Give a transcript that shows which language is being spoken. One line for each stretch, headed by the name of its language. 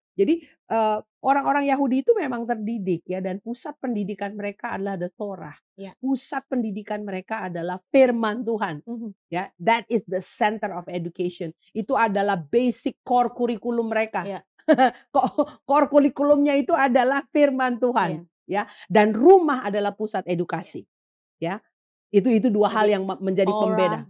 Indonesian: Jadi orang-orang Yahudi itu memang terdidik ya, dan pusat pendidikan mereka adalah the Torah. Pusat pendidikan mereka adalah firman Tuhan.
English: Ya, that is the center of education.
Indonesian: Itu adalah basic core kurikulum mereka. Core kurikulumnya itu adalah firman Tuhan. Ya, dan rumah adalah pusat edukasi. Ya, itu dua hal yang menjadi pembeda.